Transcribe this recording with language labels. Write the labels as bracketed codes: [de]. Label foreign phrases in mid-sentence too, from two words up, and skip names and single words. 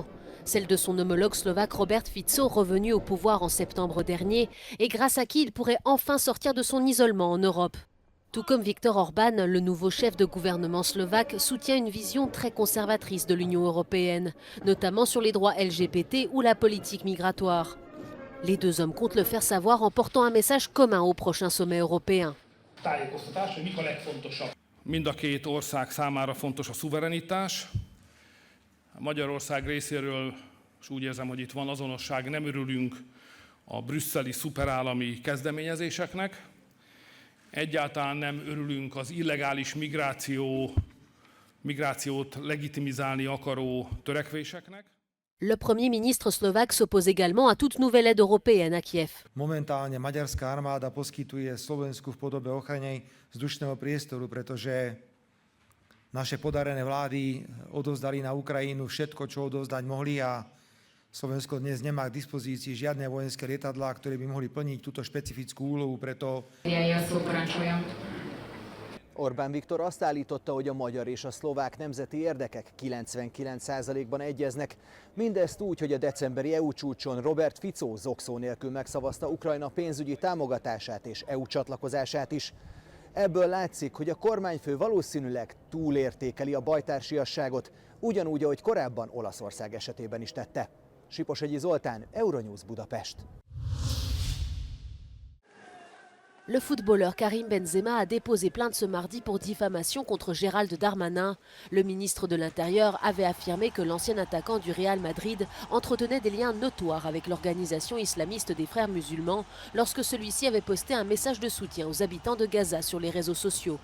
[fr] Celle de son homologue slovaque Robert Fico, revenu au pouvoir en septembre dernier, et grâce à qui il pourrait enfin sortir de son isolement en Europe. Tout comme Viktor Orban, le nouveau chef de gouvernement slovaque soutient une vision très conservatrice de l'Union européenne, notamment sur les droits LGBT ou la politique migratoire. Les deux hommes comptent le faire savoir en portant un message commun au prochain sommet européen. [hu] Mind a két ország számára fontos a szuverenitás. Magyarország részéről, és úgy érzem, hogy itt van azonosság, nem örülünk a brüsszeli szuperállami kezdeményezéseknek. Egyáltalán nem örülünk az illegális migrációt legitimizálni akaró törekvéseknek. [fr] Le Premier ministre slovaque s'oppose également à toute nouvelle aide européenne à Kiev. [sk] Momentálne maďarská armáda poskytuje Slovensku v podobe ochrany vzdušného priestoru, pretože naše podarené vlády odovzdali na Ukrajinu všetko, čo odovzdať mohli a Slovensko dnes nemá k dispozícii žiadne vojenské lietadlá, ktoré by mohli plniť túto špecifickú úlohu, preto... [hu] Orbán Viktor azt állította, hogy a magyar és a szlovák nemzeti érdekek 99%-ban egyeznek. Mindezt úgy, hogy a decemberi EU csúcson Robert Fico zokszó nélkül megszavazta Ukrajna pénzügyi támogatását és EU csatlakozását is. Ebből látszik, hogy a kormányfő valószínűleg túlértékeli a bajtársiasságot, ugyanúgy, ahogy korábban Olaszország esetében is tette. Siposegyi Zoltán, Euronews Budapest. [fr] Le footballeur Karim Benzema a déposé plainte ce mardi pour diffamation contre Gérald Darmanin. Le ministre de l'Intérieur avait affirmé que l'ancien attaquant du Real Madrid entretenait des liens notoires avec l'organisation islamiste des Frères musulmans lorsque celui-ci avait posté un message de soutien aux habitants de Gaza sur les réseaux sociaux.